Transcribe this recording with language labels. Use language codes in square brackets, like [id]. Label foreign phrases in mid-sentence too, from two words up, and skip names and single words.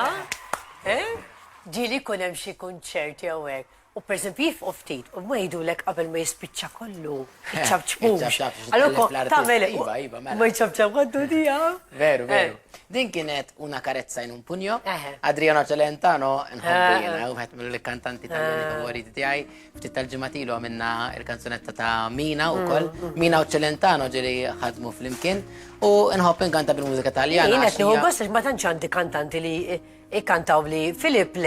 [mt] Ġieli jkun hemm xi kunċerti hawnhekk. U pereżempju jifqu ftit, u ma jgħidulek qabel ma jispiċċa kollu. Iċċabċbux. Allora tagħmel ma jċabċab għaddu tiegħu. Veru, veru. Din kienet una carezza in un pugno. Adriano Celentano, nħobbu jiena, wieħed mill-kantanti tal-għani favoriti tiegħi. Ftit tal-ġimgħat għamilna il-kanzunetta ta' Mina wkoll. Mina u Celentano ġieli ħadmu flimkien u nħobb inkanta bil-mużika Taljana. Jien qed nieħu gost għax ma tantx għandi kantanti li ikkantaw li Filip Le.